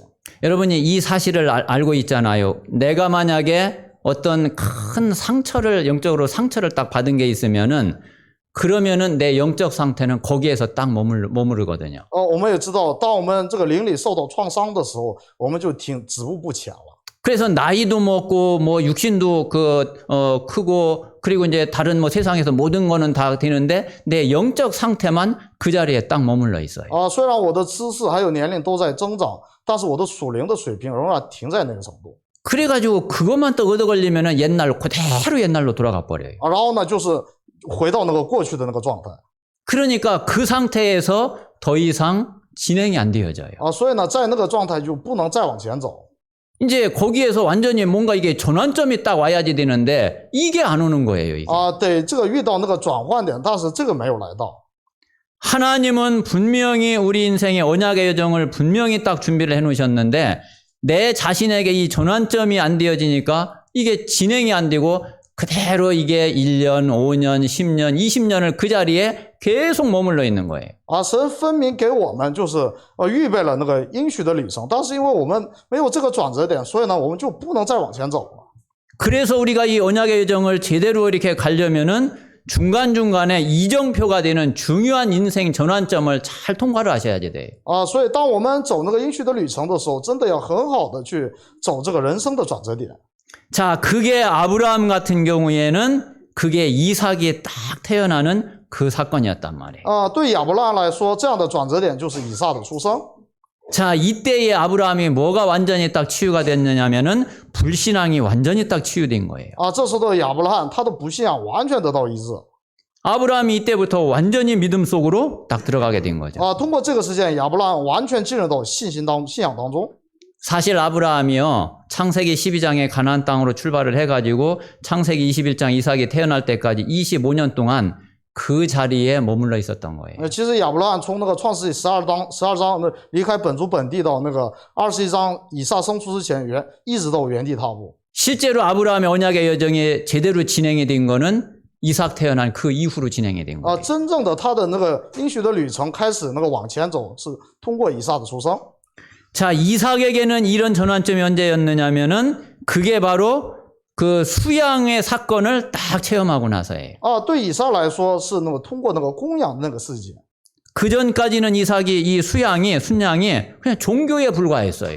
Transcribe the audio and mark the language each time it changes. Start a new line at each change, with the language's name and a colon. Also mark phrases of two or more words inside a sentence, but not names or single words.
Korean: 여러분이 이 사실을 알고 있잖아요. 내가 만약에 어떤 큰 상처를, 영적으로 상처를 딱 받은 게 있으면은 그러면은 내 영적 상태는 거기에서 딱 머무르거든요.
Chinese: 我们也知道，当我们这个灵里受到创伤的时候，我们就止步不前了。
Korean: 그래서 나이도 먹고 뭐 육신도 크고 그리고 이제 다른 뭐 세상에서 모든 거는 다 되는데 내 영적 상태만 그 자리에 딱 머물러 있어요.
Chinese: 虽然我的知识还有年龄都在增长，但是我的属灵的水平仍然停在那个程度。
Korean: 그래가지고 그것만 또 얻어 걸리면은 그대로 옛날로 돌아가 버려요.
Chinese: 然后呢，就是回到那个过去的那个状态。
Korean: 그러니까 그 상태에서 더 이상 진행이 안 되어져요.
Chinese: 所以呢，在那个状态就不能再往前走。
Korean: 이제 거기에서 완전히 뭔가 이게 전환점이 딱 와야지 되는데 이게 안 오는 거예요. 이게.
Chinese: 对，这个遇到那个转换点，但是这个没有来到。
Korean: 하나님은 분명히 우리 인생의 언약의 여정을 분명히 딱 준비를 해 놓으셨는데 내 자신에게 이 전환점이 안 되어지니까 이게 진행이 안 되고 그대로 이게 1년, 5년, 10년, 20년을 그 자리에 계속 머물러 있는 거예요.
Chinese: 神分明给我们就是预备了那个应许的旅程，但是因为我们没有这个转折点，所以呢，我们就不能再往前走了。
Korean: 그래서 우리가 이 언약의 여정을 제대로 이렇게 가려면은 중간중간에 이정표가 되는 중요한 인생 전환점을 잘 통과를 하셔야지 돼요.
Chinese: 所以当我们走那个应许的旅程的时候，真的要很好的去走这个人生的转折点。
Korean: 자, 그게 아브라함 같은 경우에는 그게 이삭이 딱 태어나는 그 사건이었단 말이에요.
Chinese: 对亚伯拉罕来说，这样的转折点就是以撒的出生。
Korean: 자, 이때의 아브라함이 뭐가 완전히 딱 치유가 됐느냐면은 불신앙이 완전히 딱 치유된 거예요.
Chinese: 这时候的亚伯拉罕，他的不信仰完全得到医治。
Korean: 아브라함이 이때부터 완전히 믿음 속으로 딱 들어가게 된 거죠.
Chinese: 通过这个事件，亚伯拉罕完全进入到信仰当中。
Korean: 사실 아브라함이요, 창세기 12장에 가나안 땅으로 출발을 해가지고 창세기 21장 이삭이 태어날 때까지 25년 동안 그 자리에 머물러 있었던 거예요.
Chinese: 其实亚伯拉罕从那个创世纪12章那离开本族本地到那个21章以撒生出之前一直都原地踏步。
Korean: 실제로 아브라함의 언약의 여정이 제대로 진행이 된 거는 이삭 태어난 그 이후로 진행이 된 거예요.
Chinese: 真正的他的那个应许的旅程开始那个往前走，是通过以撒的出生。
Korean: 자, 이삭에게는 이런 전환점이 언제였느냐면은 그게 바로 그 수양의 사건을 딱 체험하고 나서예요.
Chinese: 对以撒来说是那个通过那个供养那个事件。
Korean: 그 전까지는 이삭이 이 순양이 그냥 종교에 불과했어요.